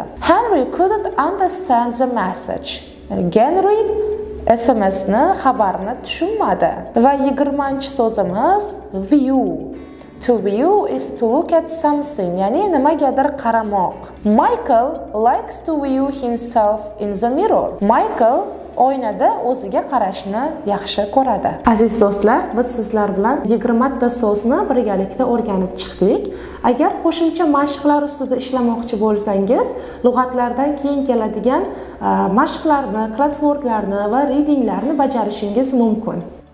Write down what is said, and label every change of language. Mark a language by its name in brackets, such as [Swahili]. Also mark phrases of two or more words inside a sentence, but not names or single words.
[English] Henry couldn't understand the message. [Uzbek] Henry SMSni xabarni tushunmadi. Va 20-so'zimiz [English] view. To view is to look at something, [Uzbek] ya'ni nimagadir qaramoq. [English] Michael likes to view himself in the mirror. [Uzbek] Michael oynada o'ziga qarashni yaxshi ko'radi. Aziz do'stlar, biz sizlar bilan 20 ta so'zni birgalikda o'rganib chiqdik. Agar qo'shimcha mashqlar ustida ishlamoqchi bo'lsangiz, lug'atlardan keyin keladigan mashqlarni, crosswordlarni va readinglarni bajarishingiz mumkin.